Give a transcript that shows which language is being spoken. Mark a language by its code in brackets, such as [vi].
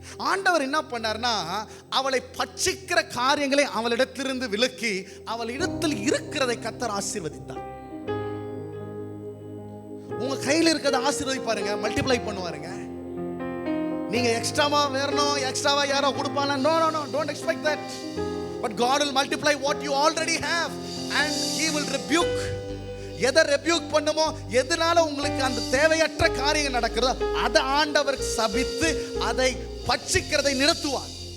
[ta] ஆண்டவர் என்ன பண்ணார்னா, அவளை பட்சிக்கிற காரியங்களை அவளிடத்திலிருந்து விலக்கி அவள் இடத்தில் இருக்கிறதை கர்த்தர் ஆசீர்வதித்தார். உங்க கையில் இருக்கிறத ஆசீர்வதிப்பாருங்க, மல்டிப்ளை பண்ணுவாருங்க. நீங்க எக்ஸ்ட்ராவா வேறணும், எக்ஸ்ட்ராவா யாரோ கொடுப்பாங்க, [en] No no no, don't expect that. But God will multiply what you already have and He will rebuke. [ta] எதை ரெபியூக் பண்ணுமோ, எதனால உங்களுக்கு அந்த தேவையற்ற காரியங்கள் நடக்கிறதோ அதை ஆண்டவர் சபித்து அதை பட்சிக்கிறதை நிறுத்துவார்.